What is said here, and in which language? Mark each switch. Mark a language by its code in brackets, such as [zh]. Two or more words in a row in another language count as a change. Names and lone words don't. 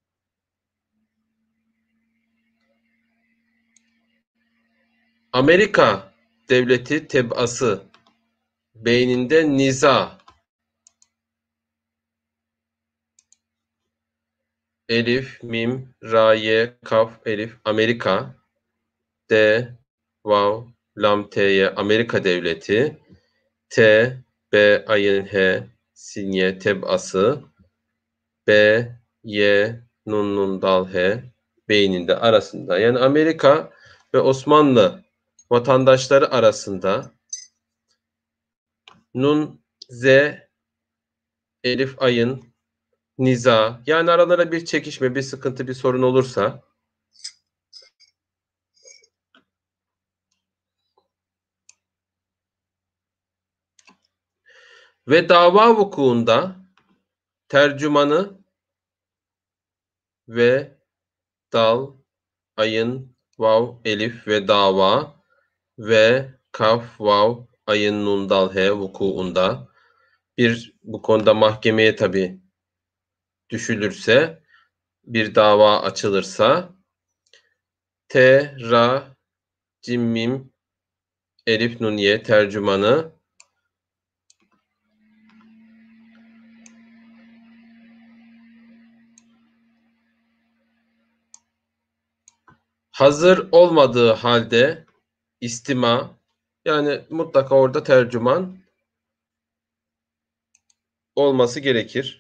[tr] Amerika devleti tebası beyninde niza, elif, mim, ra, ye, kaf, elif, Amerika, d, vav, lam, t'ye, Amerika devleti, t, b, ayın, he, sin, ye, tebası, b, ye, nun, nun, dal, he, beyninde arasında. Yani Amerika ve Osmanlı vatandaşları arasında nun, z, elif, ayın, niza, yani aralara bir çekişme, bir sıkıntı, bir sorun olursa ve dava vukuunda tercümanı ve dal, ayın, vav, elif ve dava ve kaf, vav, ayın, nun, dal, he vukuunda bir bu konuda mahkemeye tabi düşülürse, bir dava açılırsa T, ra, cim, mim, elif, nun, ye tercümanı hazır olmadığı halde istima, yani mutlaka orada tercüman olması gerekir.